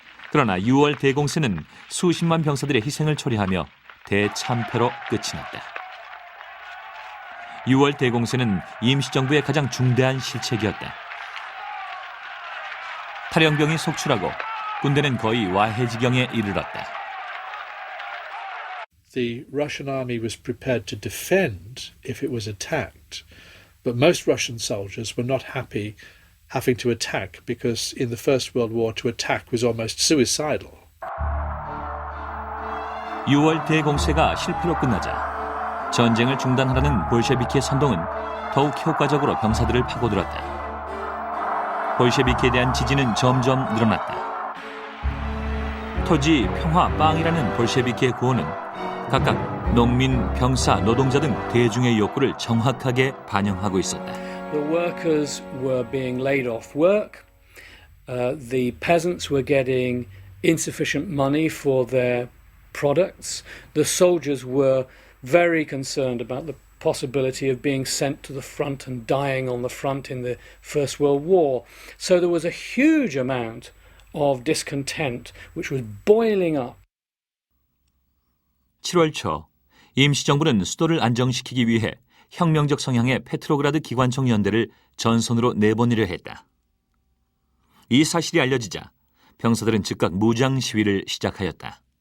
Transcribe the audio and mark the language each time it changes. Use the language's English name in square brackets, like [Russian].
[Korean] 그러나 6월 대공세는 수십만 병사들의 희생을 초래하며 대참패로 끝이 났다. 6월 대공세는 임시정부의 가장 중대한 실책이었다. 탈영병이 속출하고 군대는 거의 와해 지경에 이르렀다. [English] The Russian army was prepared to defend if it was attacked, but most Russian soldiers were not happy having to attack because in the First World War to attack was almost suicidal. [Korean] 6월 대공세가 실패로 끝나자 전쟁을 중단하라는 볼셰비키의 선동은 더욱 효과적으로 병사들을 파고들었다. 볼셰비키에 대한 지지는 점점 늘어났다. 토지, 평화, 빵이라는 볼셰비키의 구호는 각각 농민, 병사, 노동자 등 대중의 욕구를 정확하게 반영하고 있었다. [English] The workers were being laid off work. The peasants were getting insufficient money for their products. The soldiers were very concerned about the possibility of being sent to the front and dying on the front in the First World War. So there was a huge amount of discontent which was boiling up. [Korean] 7월 초 임시정부는 수도를 안정시키기 위해 혁명적 성향의 페트로그라드 기관총 연대를 전선으로 내보내려 했다. 이 사실이 알려지자 병사들은 즉각 무장 시위를 시작하였다.